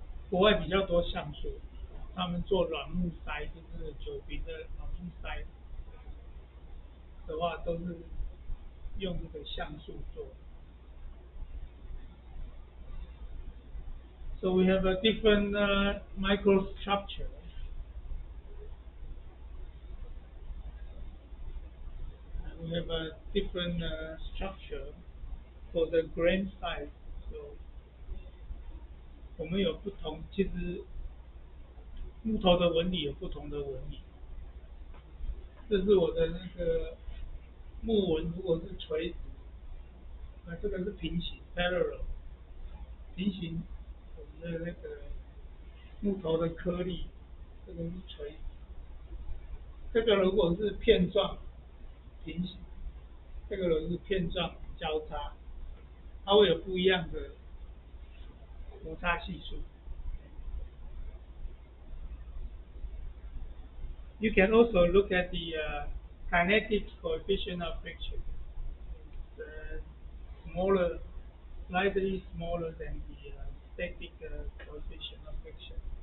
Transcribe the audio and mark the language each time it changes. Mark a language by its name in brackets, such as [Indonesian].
[Chinese] 国外比较多橡树，他们做软木塞，就是酒瓶的软木塞的话，都是用这个橡树做。 [English] So we have a different microstructure. We have a different structure for the grain size. [Chinese] So 我们有不同，其实木头的纹理有不同的纹理。这是我的那个木纹，如果是垂直，那这个是平行 parallel，平行我们的那个木头的颗粒，这个是垂直。这个如果是片状平行，这个如果是片状交叉，它会有不一样的摩擦系数。 [English] You can also look at the kinetic coefficient of friction. It's smaller, slightly smaller than the static coefficient of friction.